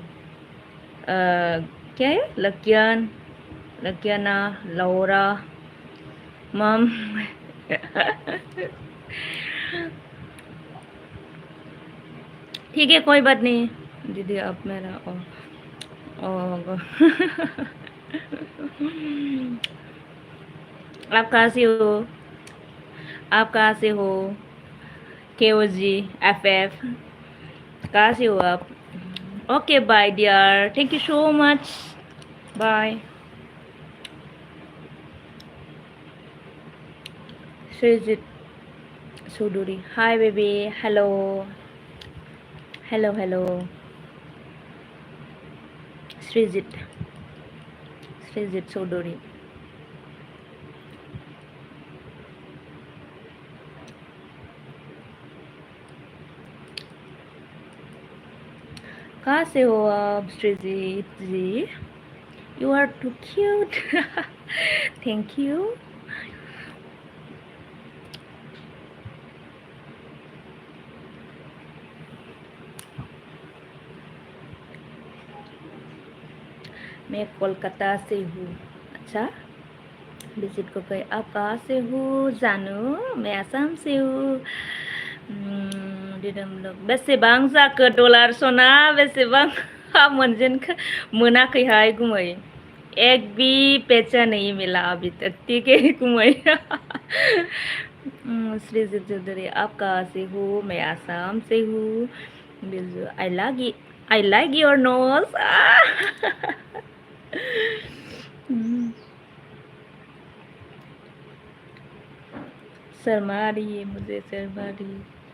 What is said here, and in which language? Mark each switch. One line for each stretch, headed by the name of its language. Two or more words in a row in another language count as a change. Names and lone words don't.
Hindi: क्या है लकियाना लौरा मम ठीक है कोई बात नहीं दीदी आप मेरा आप कहाँ से हो KOG FF कहाँ से हो आप
English: okay bye dear thank you so much bye Srijit Suduri hi baby hello
Hindi: Srijit Suduri कहाँ से हो आप Srijit जी
English: you are too cute thank you
Hindi: मैं कोलकाता से हूँ अच्छा विजिट को गए आप कहाँ से हो जानू मैं आसाम से हूँ
Bodo: बेसेबां जाखो डलार सना बेसेबां मोनाखैहाय गुमै
Hindi: एक भी पैसा नहीं मिला अभी तक ठीक है
Bodo: गुमै
Hindi: श्रीजित चौधरी आप कहाँ से हो मैं आसाम से हूँ
English: I like your nose
Hindi: शर्मा रही है मुझे शर्मा रही है